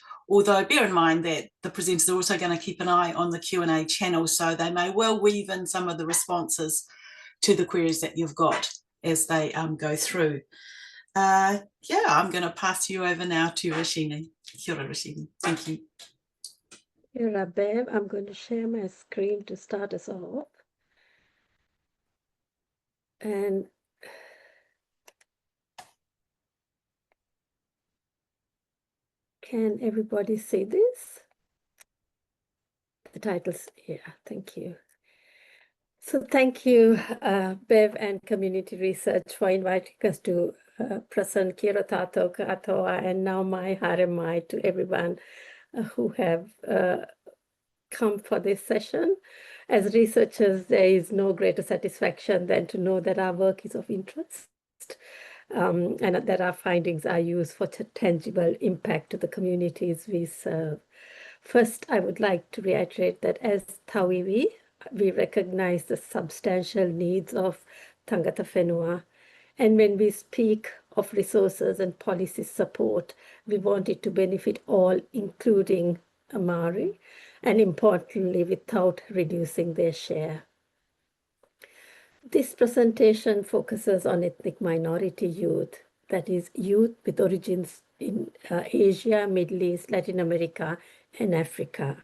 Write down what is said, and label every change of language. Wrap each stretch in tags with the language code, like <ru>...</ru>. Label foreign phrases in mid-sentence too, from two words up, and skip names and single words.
<en>Although bear in mind that the presenters are also going to keep an eye on the Q&A channel, so they may well weave in some of the responses to the queries that you've got as they go through. Yeah, I'm going to pass you over now to Rashini.</en> <mi>Kia ora, Rashini.</mi> <en>Thank you.</en> <mi>Kia ora, Bev.</mi> <en>I'm going to share my screen to start us off. And can everybody see this? The titles, yeah, thank you. So thank you, Bev and Community Research, for inviting us to present</en> <mi>Kia ora tātou katoa,</mi> <en>and now my</en> <mi>haere mai</mi> <en>to everyone who have come for this session. As researchers, there is no greater satisfaction than to know that our work is of interest, and that our findings are used for tangible impact to the communities we serve. First, I would like to reiterate that as Tawiwi, we recognize the substantial needs of</en> <mi>tangata whenua,</mi> <en>and when we speak of resources and policy support, we want it to benefit all, including Māori, and importantly, without reducing their share. This presentation focuses on ethnic minority youth, that is, youth with origins in Asia, Middle East, Latin America, and Africa.</en>